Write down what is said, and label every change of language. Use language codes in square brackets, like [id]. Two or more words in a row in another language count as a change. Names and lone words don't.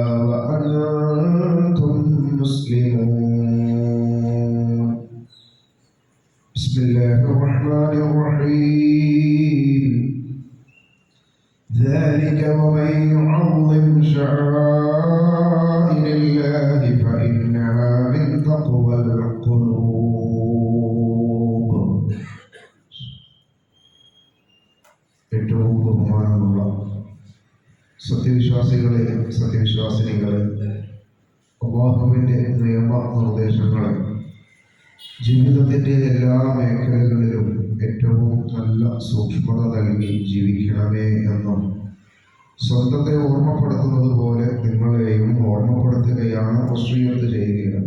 [ar] وأنتم مسلمون بسم الله الرحمن الرحيم ذلك ومن يعظم شعائر الله فإنها من تقوى [ml] القلوب ഏറ്റവും ബഹുമാനമുള്ള സത്യവിശ്വാസികളെ സത്യവിശ്വാസിനികളെ അല്ലാഹുവിൻ്റെ നിയമനിർദ്ദേശങ്ങളെ ജീവിതത്തിൻ്റെ എല്ലാ മേഖലകളിലും ഏറ്റവും നല്ല സൂക്ഷ്മത നൽകി ജീവിക്കണമേ എന്നും സ്വന്തത്തെ ഓർമ്മപ്പെടുത്തുന്നത് പോലെ നിങ്ങളെയും ഓർമ്മപ്പെടുത്തുകയാണ് വസിയ്യത്ത് ചെയ്യുകയാണ്.